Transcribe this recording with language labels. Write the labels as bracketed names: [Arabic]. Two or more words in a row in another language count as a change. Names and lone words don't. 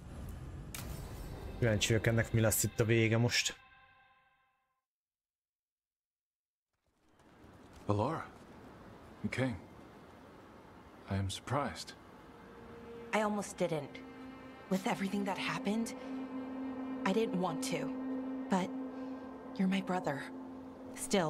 [Hungarian] Kíváncsi vagyok ennek, mi lesz itt a vége most. [English] Laura, you came. I am surprised. I almost didn't. With everything that happened, I didn't want to. But you're my brother. Still.